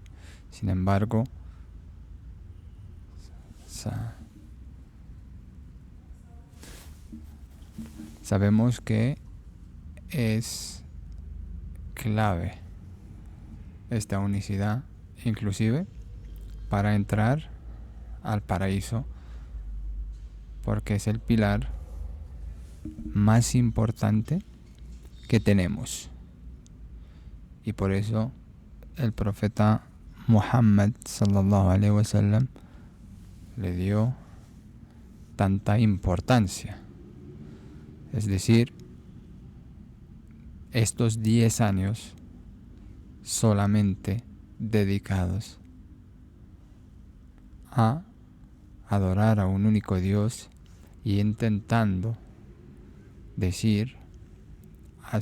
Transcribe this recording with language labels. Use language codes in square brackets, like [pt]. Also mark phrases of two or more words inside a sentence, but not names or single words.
[es] Sin embargo, sabemos que es clave esta unicidad, inclusive para entrar al paraíso, porque es el pilar más importante que tenemos. Y por eso el profeta Muhammad [ar] صلى الله عليه وسلم [es] le dio tanta importancia. Es decir, estos 10 años solamente dedicados a adorar a un único Dios y intentando decir a